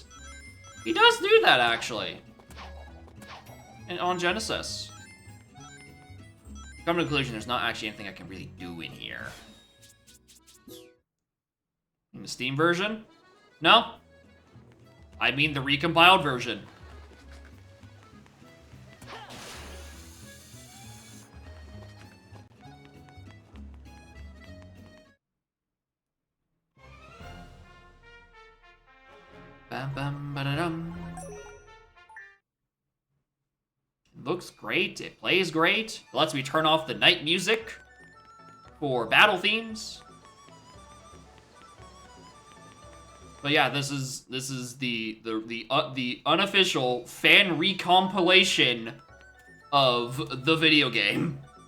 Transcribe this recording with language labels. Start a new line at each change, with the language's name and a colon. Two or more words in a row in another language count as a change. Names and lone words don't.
English: He does do that, actually. And on Genesis. Come to the conclusion, there's not actually anything I can really do in here. In the Steam version? No. I mean the recompiled version. Bam, bam, ba-da-dum. Looks great. It plays great. It lets me turn off the night music for battle themes. But yeah, this is the unofficial fan recompilation of the video game.